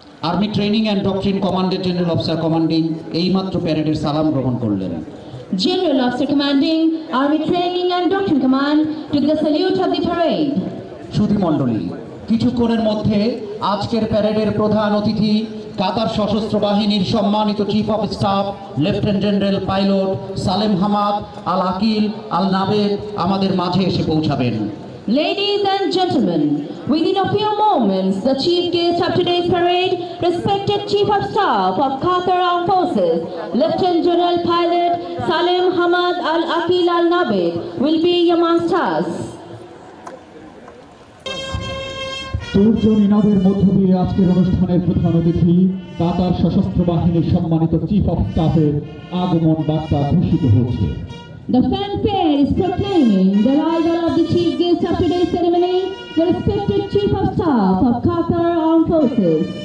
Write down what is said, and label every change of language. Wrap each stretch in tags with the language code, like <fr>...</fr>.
<bn>Army training and doctrine কমান্ডের general officer commanding এইমাত্র প্যারেডের সালাম গ্রহণ করলেন।</bn> <en>General Officer Commanding Army Training and Doctrine Command took the salute of the parade.</en> <bn>সুধীমণ্ডলী, কিছুক্ষণের মধ্যে আজকের প্যারেডের প্রধান অতিথি কাতার সশস্ত্র বাহিনীর সম্মানিত chief of staff lieutenant general pilot Salem Hamad Al Aqil আল নাবেদ আমাদের মাঝে এসে পৌঁছাবেন।</bn> <en>Ladies and gentlemen, within a few moments, the chief guest of today's parade, respected Chief of Staff of Qatar Armed Forces, Lieutenant General Pilot Salem Hamad Al Aqil Al Nabed, will be amongst us.</en> <bn>তোরজন ইনাদের মধ্য দিয়ে আজকের অনুষ্ঠানের প্রধান অতিথি কাতার সশস্ত্র বাহিনীর সম্মানিত চিফ অফ স্টাফের আগমন বার্তা ঘোষিত হয়েছে।</bn> <en>The fanfare is proclaiming the arrival of the chief guest of today's ceremony, the respected Chief of Staff of Qatar Armed Forces.</en>